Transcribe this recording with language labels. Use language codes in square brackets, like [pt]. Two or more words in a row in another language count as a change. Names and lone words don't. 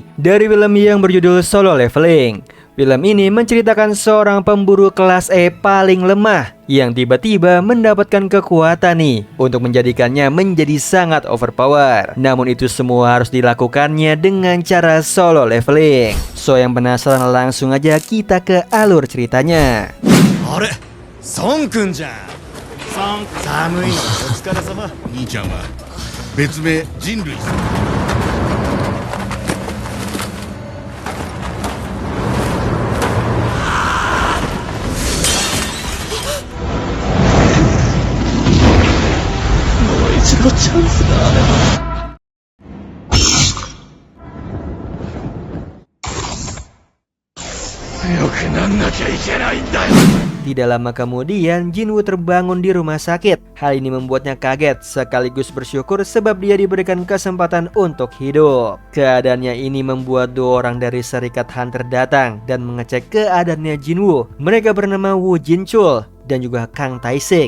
[id] Dari film yang berjudul Solo Leveling. Film ini menceritakan seorang pemburu kelas E paling lemah yang tiba-tiba mendapatkan kekuatan nih untuk menjadikannya menjadi sangat overpower. Namun itu semua harus dilakukannya dengan cara solo leveling. So yang penasaran langsung aja kita ke alur ceritanya. [ja] あれ孫くんじゃん。寒いのお疲れ様。兄ちゃんは別名人類さん。もう一度チャンスがあれば。強くなんなきゃいけないんだよ。 [id] Tidak lama kemudian, Jinwoo terbangun di rumah sakit. Hal ini membuatnya kaget sekaligus bersyukur sebab dia diberikan kesempatan untuk hidup. Keadaannya ini membuat dua orang dari Serikat Hunter datang dan mengecek keadaannya Jinwoo. Mereka bernama Woo Jinchul dan juga Kang Taisik.